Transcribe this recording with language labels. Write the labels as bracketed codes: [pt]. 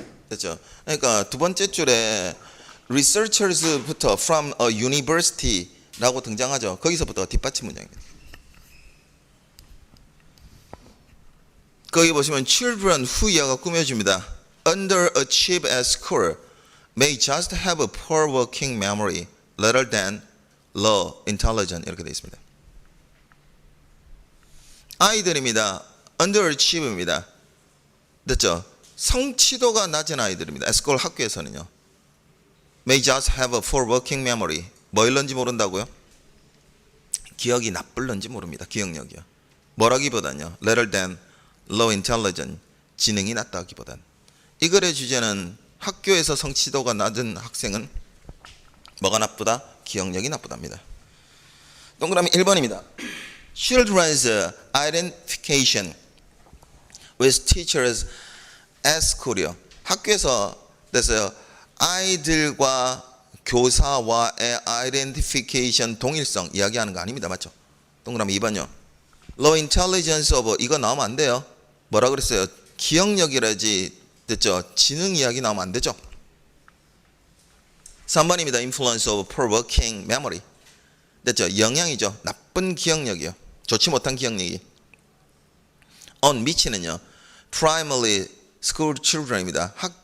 [ko] 됐죠? 그러니까 두 번째 줄에 researchers부터 from a university 라고 등장하죠. 거기서부터 뒷받침 문장입니다. 거기 보시면 children who 이하가 꾸며줍니다. [en] underachieve at school may just have a poor working memory rather than low intelligence [ko] 이렇게 되어 있습니다. 아이들입니다. underachieve입니다. 됐죠? 성취도가 낮은 아이들입니다. [en] at school [ko] 학교에서는요. [en] may just have a poor working memory [ko] 뭐 일런지 모른다고요? 기억이 나쁠런지 모릅니다. 기억력이요. 뭐라기보단요. [en] rather than low intelligence [ko] 지능이 낮다기보단. 이 글의 주제는 학교에서 성취도가 낮은 학생은 뭐가 나쁘다? 기억력이 나쁘답니다. 동그라미 1번입니다. [en] Children's identification with teachers at school이요. [ko] 학교에서 됐어요. 아이들과 교사와의 identification 동일성 이야기하는 거 아닙니다. 맞죠? 동그라미 2번요. low intelligence of 이거 나오면 안 돼요. 뭐라 그랬어요? 기억력이라지 됐죠? 지능 이야기 나오면 안 되죠? 3번입니다. [en] influence of poor working memory. [ko] 됐죠? 영향이죠. 나쁜 기억력이요. 좋지 못한 기억력이. on 미치는요. [en] primarily school children입니다.